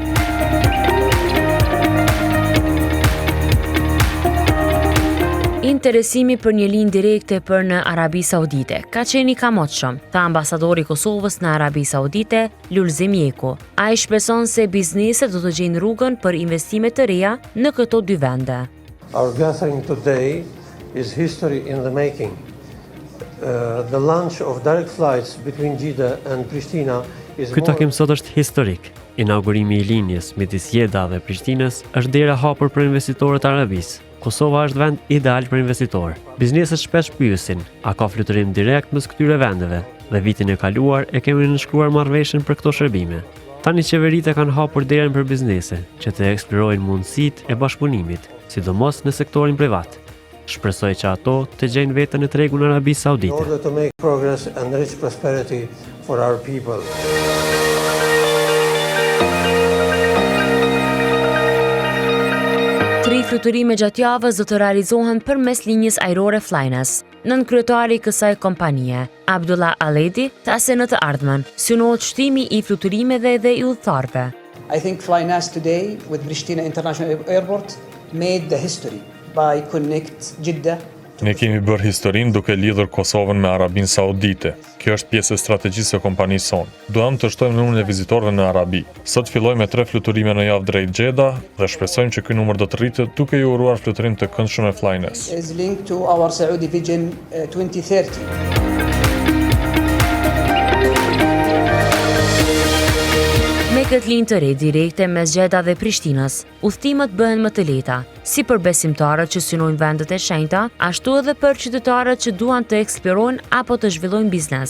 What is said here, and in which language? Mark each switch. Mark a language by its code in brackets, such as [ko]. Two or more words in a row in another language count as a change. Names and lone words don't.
[sq] Interesimi për një linjë direkte për në Arabi Saudite ka qenë i kamotshëm, tha ambasadori i Kosovës në Arabi Saudite, Lulzim Jeku. Ai shpreson se bizneset do të gjejnë rrugën për investime të reja në këto dy vende. [en] Our gathering today is history in the making. The launch of direct flights between Jeddah and Pristina is [sq] Ky takim sot është historik. Inaugurimi I linjës midis Jeddah dhe Prishtinës është derë e hapur për investitorët arabisë. Kosova është vend ideal për investitor. Bizneset shpesh pyesin, a ka fluturim direkt mes këtyre vendeve? Dhe vitin e kaluar e kemi nënshkruar marrëveshjen për këto shërbime. Tani qeveritë kanë hapur derën për biznese që të eksplorojnë mundësitë e bashkëpunimit, sidomos në sektorin privat. Shpresoj që ato të gjejnë veten në tregun e Arabisë [en] In [sq] Saudite. [en] order to make progress and reach prosperity for our people. [sq] Tri fluturime gjatë javës do të realizohen përmes linjës ajrore Flynas. Nën kryetari I kësaj kompanie, Abdullah Aledi, tha se në të ardhmen synohet shtimi I fluturimeve dhe I udhëtarëve. [en] I think Flynas today with Pristina International Airport made the history by connect Jeddah. [sq] Ne kemi bërë historinë duke lidhur Kosovën me Arabinë Saudite. Kjo është pjesë e strategjisë së kompanisë sonë. Duam të shtojmë numrin e vizitorëve në Arabi. Sot fillojmë me 3 fluturime në javë drejt Jeddah dhe shpresojmë që ky numër do të rritet duke I uruar fluturim të këndshëm e Flynas. [en] Is linked to our Saudi Vision 2030. [sq] Me këtë linjë të re direkte mes Jeddah dhe Prishtinës, udhëtimet bëhen më të lehta, si për besimtarët që synojnë vendet e shenjta, ashtu edhe për qytetarët që duan të eksplorojnë apo të zhvillojnë biznes.